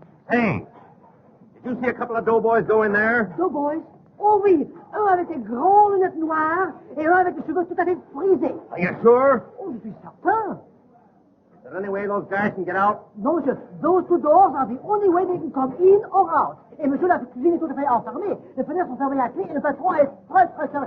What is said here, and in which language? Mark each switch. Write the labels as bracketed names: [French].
[English] Hey, did you see a couple of doughboys go in there? Doughboys? [French] Oh oui, un avec des grandes lunettes noires et un avec des cheveux tout à fait frisés. [English] Are you sure? [French] Oh, je suis certain. [English] Is there any way those guys can get out? [French] Non, monsieur, [English] those two doors are the only way they can come in or out. [French] Et monsieur, la cuisine est tout à fait enfermée. Les fenêtres sont fermées à clé et le patron est très certain.